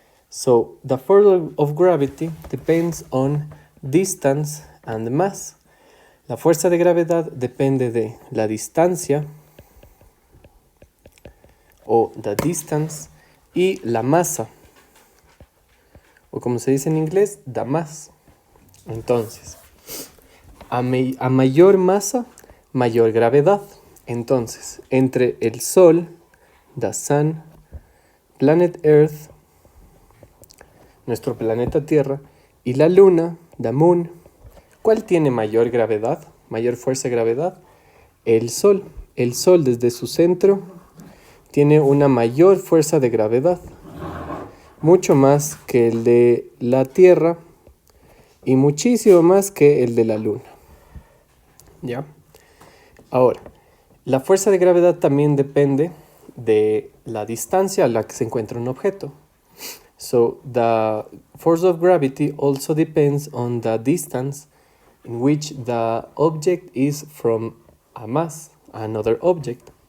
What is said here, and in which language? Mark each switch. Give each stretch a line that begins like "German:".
English: So, the force of gravity depends on distance and mass.
Spanish: La fuerza de gravedad depende de la distancia, o
English: the distance,
Spanish: y la masa, o como se dice en inglés,
English: the mass.
Spanish: Entonces, a mayor masa, mayor gravedad. Entonces, entre el Sol,
English: the Sun, planet Earth,
Spanish: nuestro planeta Tierra, y la Luna,
English: the Moon,
Spanish: ¿cuál tiene mayor gravedad, mayor fuerza de gravedad? El Sol. El Sol desde su centro tiene una mayor fuerza de gravedad, mucho más que el de la Tierra y muchísimo más que el de la Luna. ¿Ya? Ahora, la fuerza de gravedad también depende de la distancia a la que se encuentra un objeto.
English: So, the force of gravity also depends on the distance in which the object is from a mass, another object.